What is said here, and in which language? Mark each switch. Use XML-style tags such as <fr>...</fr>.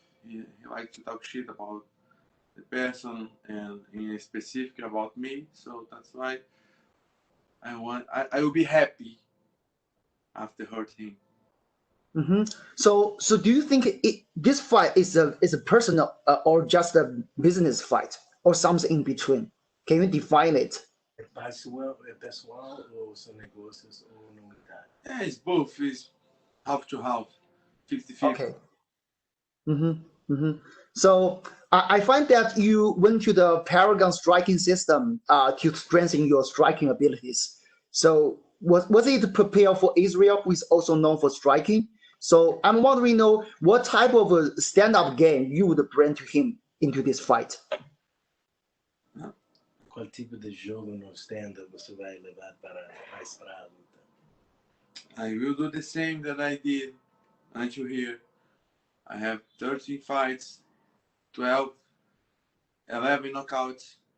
<en>He like to talk shit about the person and in specific about me. So that's why I will be happy after hurt him. Mm-hmm. So do you think this fight is a personal or just a business fight or something in between? Can you define it?</en> <pt>É pessoal ou são negócios ou não tá?</pt> <en>Yeah, it's both. It's half to half, 50-50. Okay. Mm-hmm. Mm-hmm. So I find that you went to the Paragon striking system to strengthen your striking abilities. So was it to prepare for Israel, who is also known for striking? So I'm wondering, what type of a stand-up game you would bring to him into this fight?</en> <pt>Qual tipo de jogo no stand-up você vai levar mais para a luta?</pt> <en>I will do the same that I did until here. I have 13 fights, 12, 11 knockouts.</en>